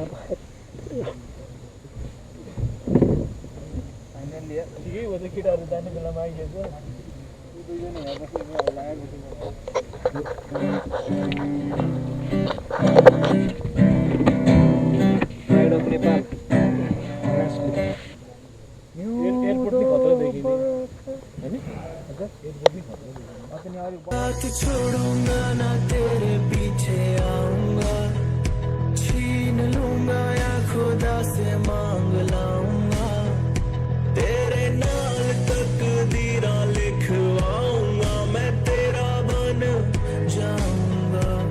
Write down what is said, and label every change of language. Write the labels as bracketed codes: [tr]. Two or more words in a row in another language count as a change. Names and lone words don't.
[ne] ठिकै हो केटाहरू जाने बेलामा आइदिएछ [en] pride of Nepal [ne] एयरपोर्ट पनि खतरा देखिने हैन एयरपोर्ट पनि खतरा [hi] छोड़ूंगा ना तेरे पीछे आऊंगा छीन लूंगा या खुदा से मांग लाऊंगा तेरे नाल तकदीरा लिखवाऊंगा मैं तेरा बन जाऊंगा